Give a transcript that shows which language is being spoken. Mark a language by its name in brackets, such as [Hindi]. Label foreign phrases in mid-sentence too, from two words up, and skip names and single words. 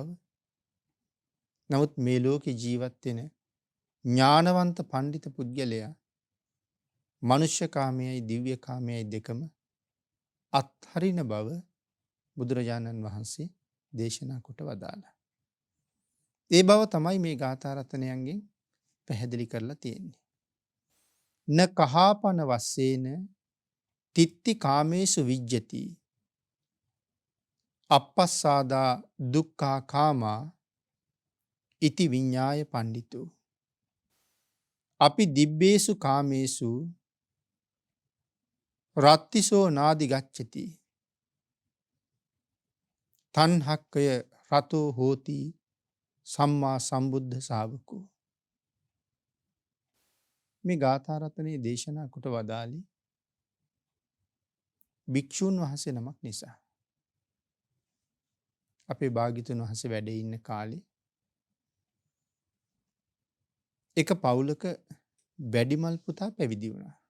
[Sinhala] නමුත් මේ ලෝකේ ජීවත් වෙන ඥානවන්ත පඬිත පුද්ගලයා මනුෂ්‍ය කාමයයි දිව්‍ය කාමයයි දෙකම අත්හරින බව බුදුරජාණන් වහන්සේ දේශනා කොට වදාළා. ඒ බව තමයි මේ ගාථා රත්නයන්ගෙන් පැහැදිලි කරලා තියෙන්නේ. [Pali] න කහාපන වස්සේන තිත්ති කාමේසු විජ්ජති අපස්සාදා දුක්ඛා කාමා ඉති විඤ්ඤාය පණ්ඩිතෝ අපි දිබ්බේසු කාමේසු රත්තිසෝ නාදි ගච්ඡති තණ්හක්කය රතෝ හෝති සම්මා සම්බුද්ධ ශාවකෝ. [Sinhala] මේ ගාථා රත්නයේ දේශනා කොට වදාළේ භික්ෂුන් වහන්සේ නමක් නිසා. අපේ භාග්‍යතුන් වහන්සේ වැඩ ඉන්න කාලේ එක පවුලක වැඩිමල් පුතා පැවිදි වුණා.